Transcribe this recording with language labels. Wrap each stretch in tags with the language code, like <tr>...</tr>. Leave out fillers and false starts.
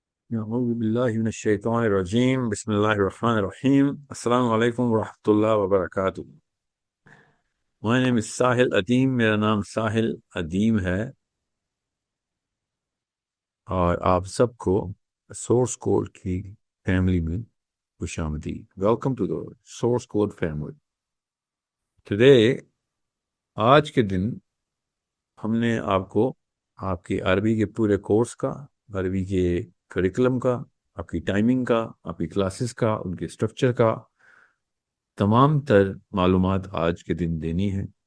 <ar>اعوذ باللہ من الشیطان الرجیم، بسم اللہ الرحمن الرحیم. السلام علیکم ورحمۃ اللہ وبرکاتہ.</ar> <en>My name is</en> <ur>ساحل ادیم، میرا نام ساحل ادیم ہے، اور آپ سب کو سورس کوڈ کی فیملی میں خوش آمدید.</ur> <en>Welcome to the source code family.</en> <ur>Today, آج کے دن ہم نے آپ کو آپ کی عربی کے پورے کورس کا، عربی کے کریکولم کا، آپ کی ٹائمنگ کا، آپ کی کلاسز کا، ان کے اسٹرکچر کا تمام تر معلومات آج کے دن دینی ہے.</ur>